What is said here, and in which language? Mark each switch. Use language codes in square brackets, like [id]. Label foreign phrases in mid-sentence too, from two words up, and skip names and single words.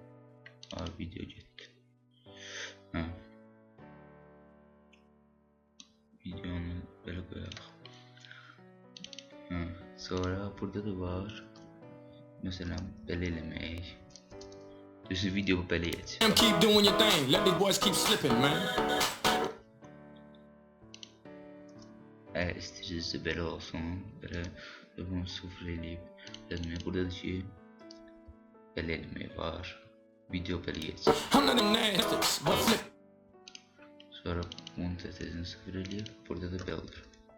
[az] Video getdi. Videonu belə qoyaq. Sonra burada da var. Məsələn, belə eləmək. Düzü video belə geçir. [en] Keep doing your thing. Let these boys keep slipping, man. [az] Əgər istəyirsinizsə belə olsun, belə bunu sıfır eləyib eləmək. Burada da ki, belə eləmək var. Video belə geçir. Sonra montajını sıfır eləyib, burada da belə olur.